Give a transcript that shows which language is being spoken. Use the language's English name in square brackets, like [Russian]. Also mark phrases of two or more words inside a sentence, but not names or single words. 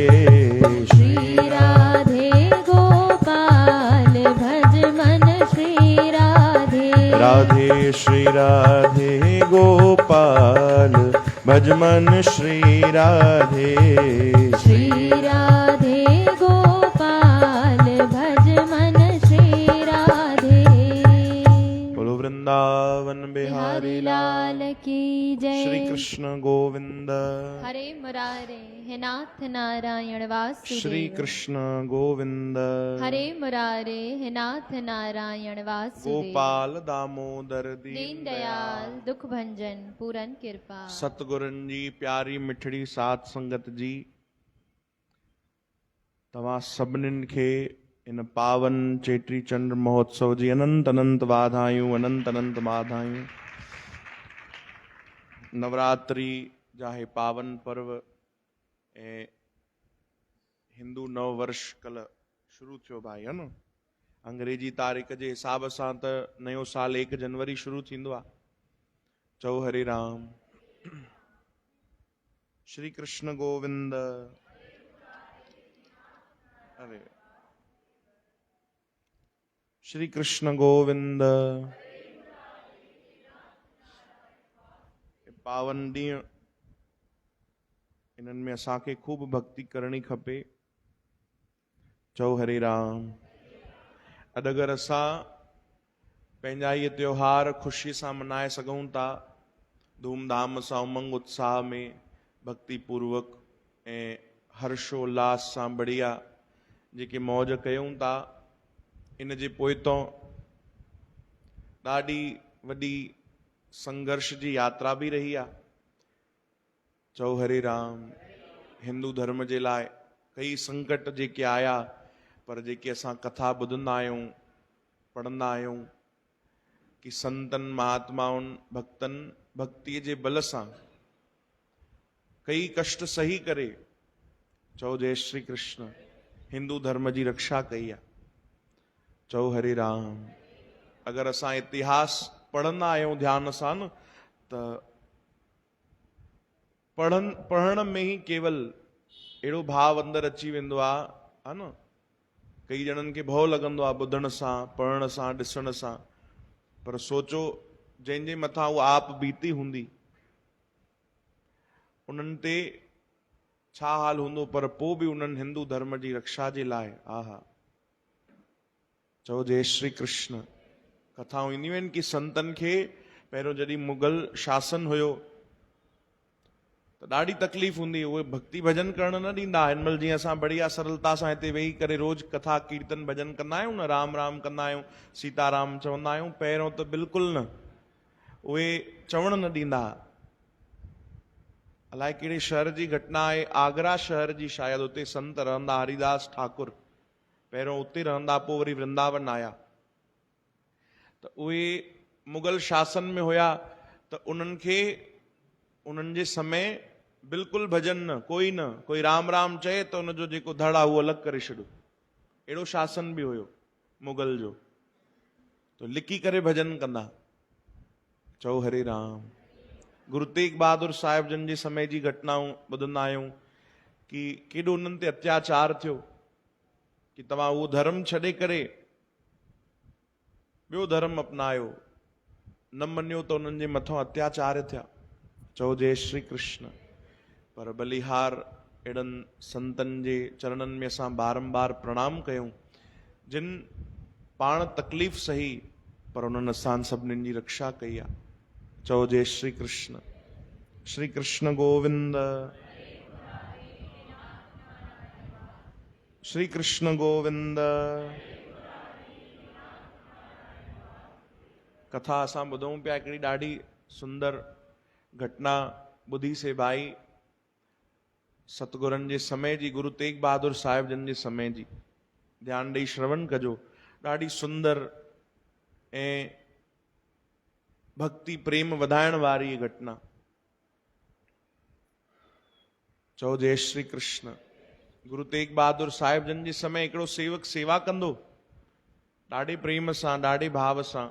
[Hindi] श्री राधे गोपाल भज मन श्री राधे राधे श्री राधे गोपाल भज मन श्री राधे श्री राधे गोपाल भज मन श्री राधे बोलो वृंदावन बिहारी लाल की जय श्री कृष्ण गोविंद हरे मुरारे हे नाथ नारायण वासुदेव श्री कृष्ण गोविंद हरे मुरारे हे नाथ नारायण वासुदेव गोपाल दामोदर दीन दयाल दुख भंजन पूरन कृपा [Sindhi] सतगुरन जी प्यारी मिठड़ी सात संगत जी तव्हां सभिनीनि खे इन पावन चेटी चंड महोत्सव जी अनंत अनंत वाधायूं अनंत अनंत वाधायूं नवरात्रि जा हे पावन पर्व ऐं हिंदू नव वर्ष कल शुरू थियो भाई है न अंग्रेजी तारीख़ जे हिसाब सां त नयो साल 1 जनवरी शुरू थींदो आहे चओ हरे राम श्री कृष्ण गोविंद अरे श्री कृष्ण गोविंद पावन ॾींहुं इन्हनि में असांखे खूब भक्ति करणी खपे चओ हरे राम अॼु अगरि असां पंहिंजा इहे त्योहार ख़ुशी सां मनाए सघूं था धूमधाम सां उमंग उत्साह में भक्ति पूर्वक ऐं हर्षोल्लास सां बढ़िया जेके मौज कयूं था इन जे पोइतों ॾाढी वॾी संघर्ष जी यात्रा भी रही आहे चओ हरे राम हिंदू धर्म जे लाइ कई संकट जेके आया पर जेके असां कथा ॿुधंदा आहियूं पढ़ंदा आहियूं कि संतन महात्माउनि भक्तनि भक्तीअ जे बल सां कई कष्ट सही करे चओ जय श्री कृष्ण हिंदू धर्म जी रक्षा कई आहे चओ हरे राम अगर असां इतिहास पढ़ंदा आहियूं ध्यान सां न त पढ़ण में ही केवल अहिड़ो भाव अंदरि अची वेंदो आहे, हा न। कई ॼणनि खे भउ लॻंदो आहे ॿुधण सां, पढ़ण सां, ॾिसण सां, पर सोचो जंहिंजे मथां उहा आप बीती हूंदी उन्हनि ते छा हाल हूंदो, पर पोइ बि उन्हनि हिंदू धर्म जी रक्षा जे लाइ आहा चओ जय श्री कृष्ण। कथाऊं ईंदियूं आहिनि कि संतनि खे पहिरियों जॾहिं मुगल शासन हुयो त ॾाढी तकलीफ़ हूंदी, उहे भक्ति भजन करण न ॾींदा। हिन महिल जीअं असां बढ़िया सरलता सां हिते वेही करे रोज़ कथा कीर्तन भजन कंदा आहियूं न, राम राम कंदा आहियूं, सीताराम चवंदा आहियूं, पहिरियों त बिल्कुलु न, उहे चवण न ॾींदा। अलाए कहिड़े शहर जी घटना आहे, आगरा शहर जी शायदि, उते संत रहंदा हरिदास ठाकुर, पहिरियों उते रहंदा, पोइ वरी वृंदावन आया। त उहे मुगल शासन में हुया, त उन्हनि खे उन्हनि जे समय बिल्कुलु भजन न, कोई राम राम चए त उनजो जेको धड़ आहे उहो अलॻि करे छॾियो। अहिड़ो शासन बि हुयो मुगल जो, तो लिकी करे भजन कंदा। चओ हरे राम। गुरु तेग बहादुर साहिब जन जे समय जी घटनाऊं ॿुधंदा आहियूं कि केॾो उन्हनि ते अत्याचार थियो कि तव्हां उहो धर्म छॾे करे ॿियो धर्म अपनायो, न मञियो त उन्हनि जे मथां अत्याचार थिया। चओ जय श्री कृष्ण। पर बलिहार अहिड़नि संतनि जे चरणनि में असां बारंबार प्रणाम कयूं जिन पाण तकलीफ़ सही पर उन्हनि असां सभिनीनि जी रक्षा कई आहे। चओ जय श्री कृष्ण। श्री कृष्ण गोविंद, श्री कृष्ण गोविंद। कथा असां ॿुधूं पिया, हिकिड़ी ॾाढी सुंदर घटना ॿुधी से भाई, सतगुरनि जे समय जी, गुरु तेग बहादुर साहिब जन जे समय जी, ध्यानु ॾेई श्रवण कजो। ॾाढी सुंदर ऐं भक्ति प्रेम वधाइण वारी घटना। चओ जय श्री कृष्ण। गुरु तेग बहादुर साहिब जन जे समय हिकिड़ो सेवक सेवा कंदो, ॾाढे प्रेम सां, ॾाढे भाव सां।